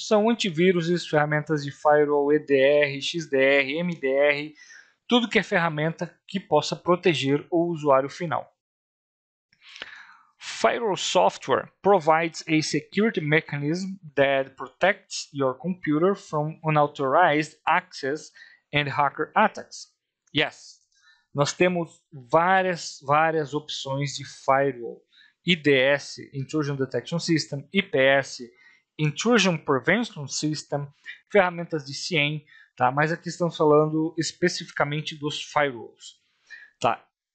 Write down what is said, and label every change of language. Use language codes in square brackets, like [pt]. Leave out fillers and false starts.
[pt] São antivírus, ferramentas de firewall, EDR, XDR, MDR, tudo que é ferramenta que possa proteger o usuário final. [en] Firewall software provides a security mechanism that protects your computer from unauthorized access and hacker attacks. [pt] Yes, nós temos várias opções de firewall. IDS, Intrusion Detection System, IPS, Intrusion Prevention System, ferramentas de CIEM, tá? Mas aqui estamos falando especificamente dos firewalls. Tá?